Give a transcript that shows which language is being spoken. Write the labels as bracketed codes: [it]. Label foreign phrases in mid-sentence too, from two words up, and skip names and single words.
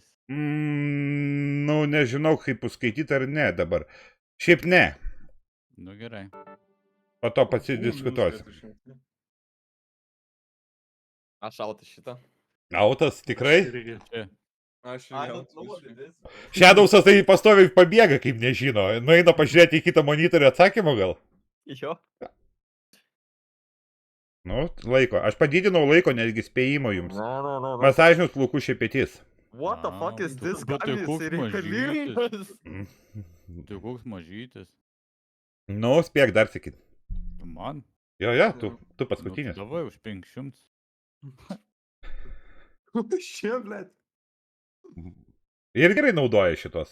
[lt] Nu, nežinau, kaip užskaityti ar ne dabar. Šiaip ne. Nu gerai. Po to pasidiskutuosiu. Aš autas šitą. Autas, tikrai? Irgi. Čia. Aš [en] I [lt] jau. [en] don't know what it is. [lt] Shadowsas tai pastoviai pabėga, kaip nežino. Nueina pažiūrėti į kitą monitorių atsakymą gal. Jo. Nu, laiko. Aš padidinau laiko netgi spėjimo jums. [en] No. [lt] Masažinius plaukų šepetys. [en] What the fuck is this [lt] Bet tai [en] guy? [lt] koks Jisai reikalingas. Tai koks mažytis. Nu, spėk dar sakyt. Man? Jo, tu paskutinis. Nu, tai davai už 500. Šie, ble. Ir gerai naudoja šitos.